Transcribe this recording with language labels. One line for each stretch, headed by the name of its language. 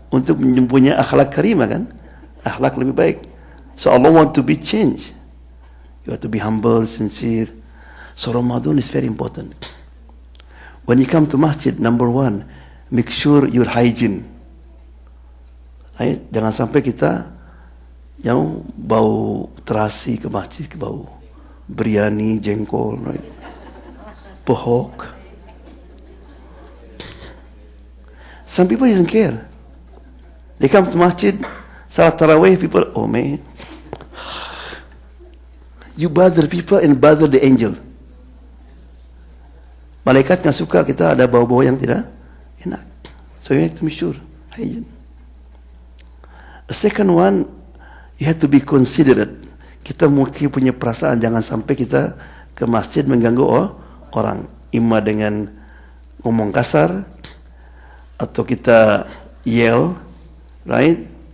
Indonesian: Untuk mempunyai akhlak karimah kan? Akhlak lebih baik.
English: So Allah want to be changed. You have to be humble, sincere. So Ramadan is very important. When you come to masjid, number 1, make sure your hygiene.
Indonesian: Right? Jangan sampai kita yang bau terasi ke masjid, ke bau biryani, jengkol, right? Pohok.
English: Some people didn't care. They come to masjid, salat tarawih, people, oh man, you bother people and bother the angel.
Indonesian: Malaikat nggak suka kita ada bau-bau yang tidak enak.
English: So you have to be sure. Hygiene. The second one, you have to be considerate.
Indonesian: kita mungkin punya perasaan jangan sampai kita ke masjid mengganggu orang, imma dengan ngomong kasar atau kita yell, right?